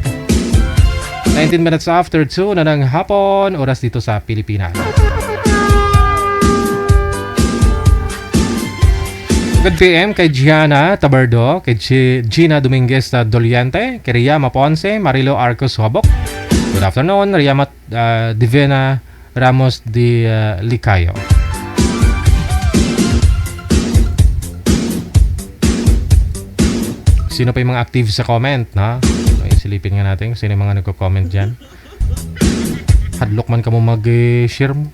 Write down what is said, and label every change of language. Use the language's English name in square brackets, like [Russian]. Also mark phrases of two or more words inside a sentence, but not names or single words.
[Filipino] 19 [English] minutes after [Filipino] 2 na ng hapon, oras dito sa Pilipinas. [English] Good PM kay Gianna Tabardo, kay Gina Dominguez Doliente, kay Ria Maponce, Marilo Arcos Hobok. Good afternoon, Ria Divina Ramos de Licayo. [Filipino] Sino pa yung mga active sa comment, na? Silipin nga natin sino yung mga nagko-comment dyan. [Hiligaynon] Hadlok man ka mo mag-share mo.